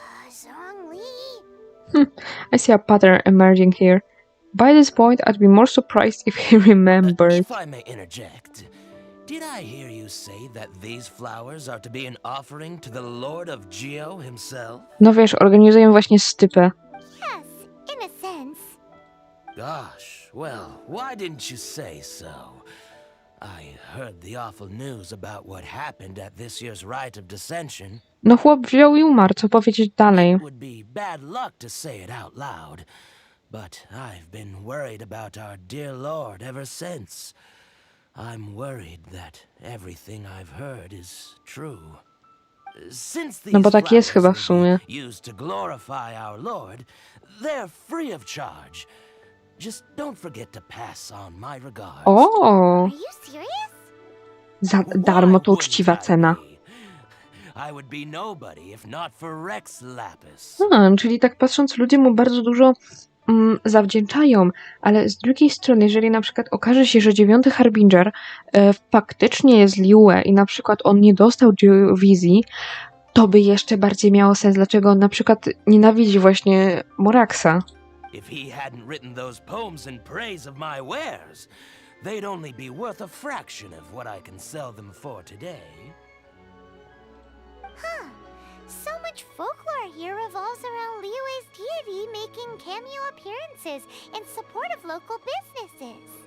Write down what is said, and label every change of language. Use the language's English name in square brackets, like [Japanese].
[English] Zhongli. I see a pattern emerging here. By this point, I'd be more surprised if he remembered. If I may interject, did I hear you say that these flowers are to be an offering to the Lord of Geo himself? [Polish] No wiesz, organizuję właśnie stypę. [English] Yes, in a sense. Gosh, well, why didn't you say so? I heard the awful news about what happened at this year's rite of dissension. [Polish] No chłop wziął i umarł, co powiedzieć dalej? [English] It would be bad luck to say it out loud, but I've been worried about our dear Lord ever since. I'm worried that everything I've heard is true. Since these [Polish] No bo tak jest [English] flowers [Polish] chyba w sumie. [English] will be used to glorify our Lord, they're free of charge. Just don't forget to pass on my regards. [Polish] O, [English] Are you serious? [Polish] za darmo to uczciwa cena. [English] I would be nobody if not for Rex Lapis. [Polish] Czyli tak patrząc, ludzie mu bardzo dużo zawdzięczają, ale z drugiej strony, jeżeli na przykład okaże się, że 9 Harbinger faktycznie jest Liyue i na przykład on nie dostał wizji, to by jeszcze bardziej miało sens, dlaczego on na przykład nienawidzi właśnie Moraxa. [English] If he hadn't written those poems in praise of my wares, they'd only be worth a fraction of what I can sell them for today. Huh. So much folklore here revolves around Liyue's deity making cameo appearances in support of local businesses.